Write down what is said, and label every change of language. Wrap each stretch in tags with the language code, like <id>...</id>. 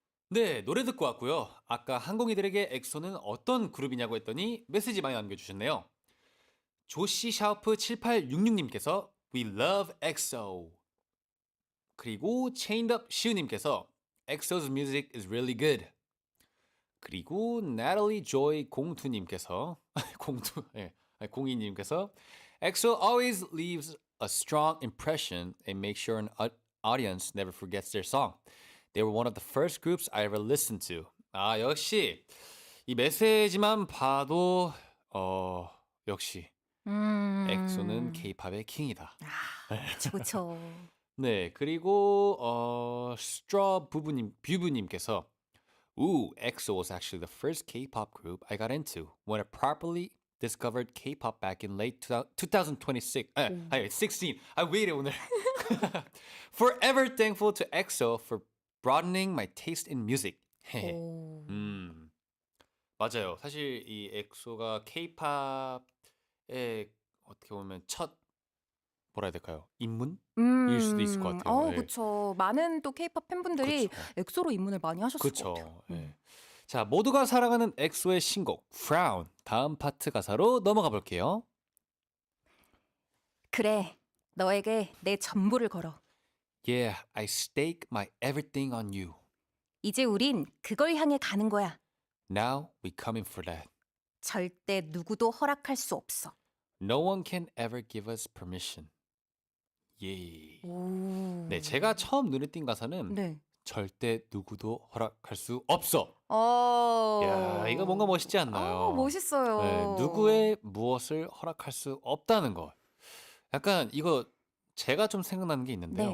<ko>네, 노래 듣고 왔고요. 아까 항공이들에게 엑소는 어떤 그룹이냐고 했더니 메시지 많이 남겨주셨네요.</ko> <en>조시 샤우프 7866님께서 We love EXO.</en> <ko>그리고</ko> <en>Chained Up 시우님께서 EXO's music is really good.</en> <ko>그리고</ko> <en>Natalie Joy 02님께서 02님께서 EXO always leaves a strong impression and makes sure an audience never forgets their song. They were one of the first groups I ever listened to.</en> <ko>아, 역시 이 메시지만 봐도 역시 엑소는 K-팝의 킹이다. 그쵸. 네, 그리고 스트라 뷰부님께서</ko> <en>Ooh, EXO was actually the first K-pop group I got into when I properly discovered K-pop back in late 2016.</en> <ko>16. 왜 이래 오늘?</ko> <en>Forever thankful to EXO for broadening my taste in music.</en> <ko>오. 맞아요. 사실 이 엑소가 K-팝의 어떻게 보면 첫 뭐라 해야 될까요? 입문? 일 수도 있을 것 같아요. 예. 그쵸. 많은 또 K-pop 팬분들이 그쵸. 엑소로 입문을 많이 하셨을 것 같아요. 그렇죠. 예. 자, 모두가 사랑하는 엑소의 신곡 Frown 다음 파트 가사로 넘어가 볼게요. 그래, 너에게 내 전부를 걸어.</ko> <en>Yeah, I stake my everything on you.</en> <ko>이제 우린 그걸 향해 가는 거야.</ko> <en>Now we coming for that.</en> <ko>절대 누구도 허락할 수 없어.</ko> <en>No one can ever give us permission.</en> <ko>예. 오. 네, 제가 처음 눈에 띈 가사는 네. 절대 누구도 허락할 수 없어. 야, 이거 뭔가 멋있지 않나요? 멋있어요. 네, 누구의 무엇을 허락할 수 없다는 것. 약간 이거 제가 좀 생각나는 게 있는데요.</ko>